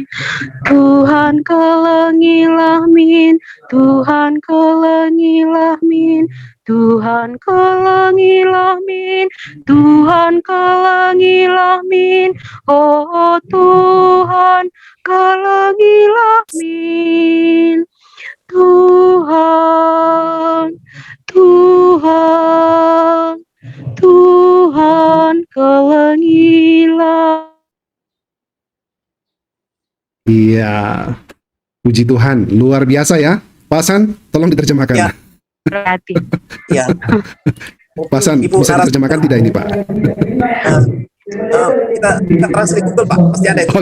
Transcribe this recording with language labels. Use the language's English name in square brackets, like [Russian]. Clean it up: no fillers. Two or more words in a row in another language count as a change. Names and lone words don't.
[Batak Karo] Tuhan kelengilah min, Tuhan kelengilah min, Tuhan kelengilah min, Tuhan kelengilah min, oh Tuhan kelengilah min, Tuhan, Tuhan, Tuhan kelengilah. [Indonesian] iya. Puji Tuhan, luar biasa ya. Pak Hasan, tolong diterjemahkan. Ya. Berarti Ya. Pak Hasan, Ibu bisa narasumber, diterjemahkan tidak ini Pak? kita translate Google Pak, pasti ada itu.